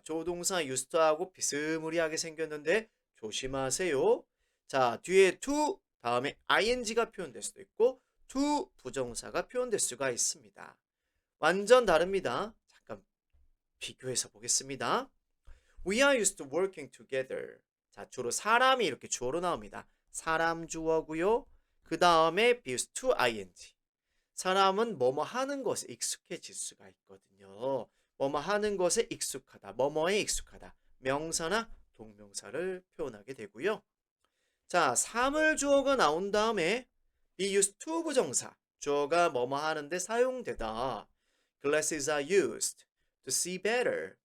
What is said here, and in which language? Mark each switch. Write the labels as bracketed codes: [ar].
[ko] 조동사 used하고 비스무리하게 생겼는데 조심하세요. 자, 뒤에 to 다음에 ing가 표현될 수도 있고 to 부정사가 표현될 수가 있습니다. 완전 다릅니다. 잠깐 비교해서 보겠습니다. [en] We are used to working together. [ko] 자, 주로 사람이 이렇게 주어로 나옵니다. 사람 주어고요. 그 다음에 be used to ing. 사람은 뭐뭐 하는 것에 익숙해질 수가 있거든요. 뭐뭐 하는 것에 익숙하다. 뭐뭐에 익숙하다. 명사나 동명사를 표현하게 되고요. 자, 사물주어가 나온 다음에 be used to 부정사. 주어가 뭐뭐 하는데 사용되다. [en] Glasses are used to see better.